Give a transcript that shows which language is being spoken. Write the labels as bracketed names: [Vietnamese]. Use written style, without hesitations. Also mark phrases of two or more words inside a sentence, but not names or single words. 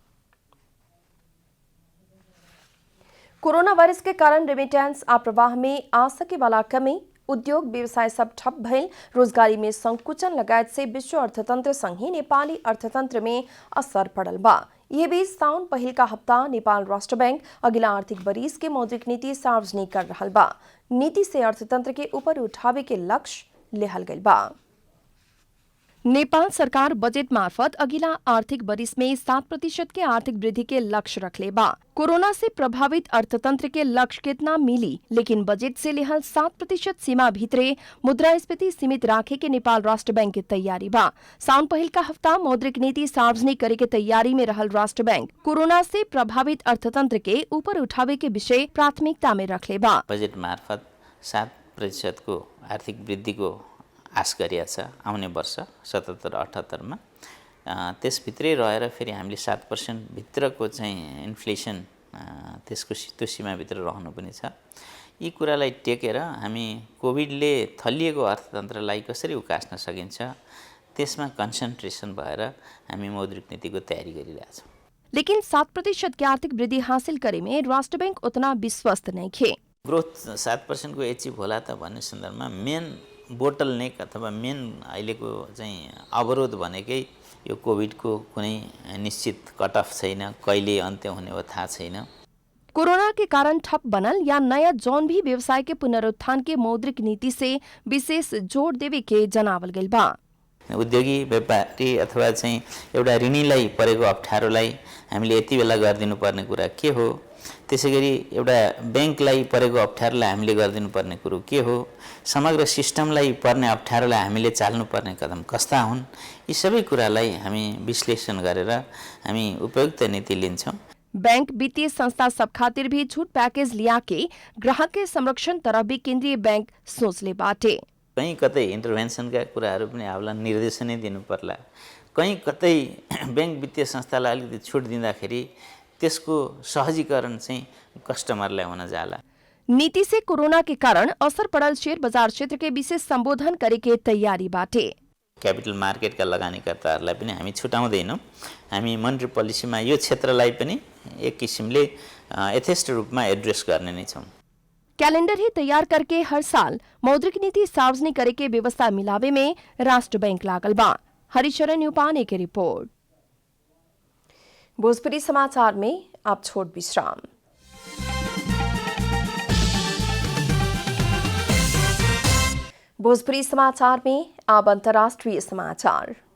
[Bhojpuri] कोरोना वायरस के कारण रेमिटेंस प्रवाह में आ सके वाला कमी, उद्योग व्यवसाय सब ठप भइल, रोजगारी में संकुचन लगायत से विश्व अर्थतंत्र संगे नेपाली अर्थतंत्र में असर पड़ल बा। यह बीच साउन पहिल का हफ्ता नेपाल राष्ट्र बैंक अगिला आर्थिक वरिस के मौद्रिक नीति सार्वजनिक कर रहल बा। नीति से अर्थतंत्र के ऊपर उठावे के लक्ष्य लेहल गइल बा। नेपाल सरकार बजेट मार्फत अगिला आर्थिक वरिस में 7% के आर्थिक वृद्धि के लक्ष्य रखले बा। कोरोना से प्रभावित अर्थतंत्र के लक्ष्य कितना मिली, लेकिन बजट से लेहल 7% सीमा भीतरे मुद्रास्फीति सीमित राखे के नेपाल राष्ट्र बैंक की तैयारी बा। साउन पहिल का हफ्ता मौद्रिक नीति सार्वजनिक करे के तैयारी में रहल राष्ट्र बैंक कोरोना से प्रभावित अर्थतंत्र के ऊपर उठावे के विषय प्राथमिकता में रखले बा। [Nepali] बजेट मार्फत 7% को आर्थिक वृद्धि को आश गरिएको छ आउने वर्ष 77-78 मा। त्यसभित्रै रहेर फेरि हामीले 7% भित्रको चाहिँ इन्फ्लेसन त्यसको त्यो सीमाभित्र रहनु पनि छ। यी कुरालाई टेकेर हामी कोभिडले थलिएको अर्थतन्त्रलाई कसरी उकास्न सकिन्छ त्यसमा कन्सन्ट्रेसन भएर हामी मौद्रिक नीतिको तयारी गरिरहेछौँ। [Bhojpuri] लेकिन 7% की आर्थिक वृद्धि हासिल करे में राष्ट्र बैंक उतना विश्वस्त नहीं खे। [Nepali] ग्रोथ 7% को एचिभ होला त भन्ने सन्दर्भमा [English] main bottleneck [Nepali] अथवा मेन अहिलेको चाहिँ अवरोध भनेकै यो कोभिडको कुनै निश्चित [English] cut off [Nepali] छैन, कहिले अन्त्य हुने हो थाहा छैन। [Bhojpuri] कोरोना के कारण ठप बनल या नया जौन भी व्यवसाय के पुनरुत्थान के मौद्रिक नीति से विशेष जोड़ देवे के जनावल गइल बा। [Nepali] उद्योगी व्यापारी अथवा चाहिँ एउटा ऋणीलाई परेको अप्ठ्यारोलाई हामीले यति बेला गरिदिनु पर्ने कुरा के हो, त्यसैगरी एउटा बैंकलाई परेको अप्ठ्यारोलाई हामीले गरिदिनु पर्ने कुरो के हो, समग्र सिस्टमलाई पर्ने अप्ठ्यारोलाई हामीले चाल्नुपर्ने कदम कस्ता हुन्, यी सबै कुरालाई हामी विश्लेषण गरेर हामी उपयुक्त नीति लिन्छौँ। [Bhojpuri] बैंक वित्तीय संस्था सब खातिर भी छूट पैकेज लिया के ग्राहक के संरक्षण तरफ भी केंद्रीय बैंक सोचले बाटे। [Nepali] कहीं कतै इन्टरभेन्सनका कुराहरू पनि आउला, निर्देशनै दिनु पर्ला। कहीं कतै बैंक वित्तीय संस्थालाई अलिकति छुट दिँदाखेरि त्यसको सहजीकरण चाहिँ कस्टमरलाई हुन जाला। [Bhojpuri] नीति से कोरोना के कारण असर पड़ल शेयर बाजार क्षेत्र के विशेष संबोधन करे के तैयारी बाटे। [English] capital marketका [Nepali] लगानीकर्ताहरूलाई पनि हामी छुटाउँदैनौँ। हामी [English] monetary policyमा [Nepali] यो क्षेत्रलाई पनि एक किसिमले यथेष्ट रूपमा एड्रेस गर्ने नै छौँ। [Bhojpuri] कैलेंडर ही तैयार करके हर साल मौद्रिक नीति सार्वजनिक करे के व्यवस्था मिलावे में राष्ट्र बैंक लागल बा। हरिशरण यूपाने की रिपोर्ट। भोजपुरी समाचार में आप छोट विश्राम। भोजपुरी समाचार में अब अंतर्राष्ट्रीय समाचार।